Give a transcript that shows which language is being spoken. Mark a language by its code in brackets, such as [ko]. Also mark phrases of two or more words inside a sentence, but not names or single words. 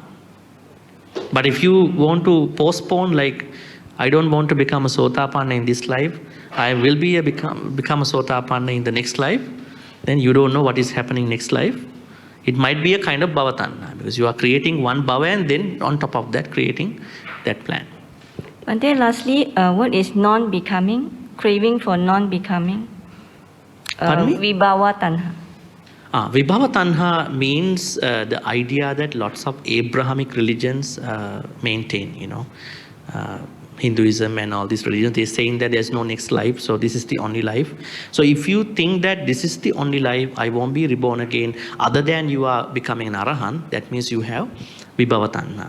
[en] But if you want to postpone, like, I don't want to become a sotapanna in this life, I will be become a sotapanna in the next life, then you don't know what is happening next life. It might be a kind of bhavatanha, because you are creating one bhava and then on top of that creating that plan. And then lastly, what is non-becoming? Craving for non-becoming? Pardon me? [pi] Vibhava tanha. Vibhava tanha [en] means the idea that lots of Abrahamic religions maintain, you know. Hinduism and all these religions, they're saying that there's no next life, so this is the only life. So if you think that this is the only life, I won't be reborn again, other than you are becoming an arahant, that means you have [pi] vibhava tanha.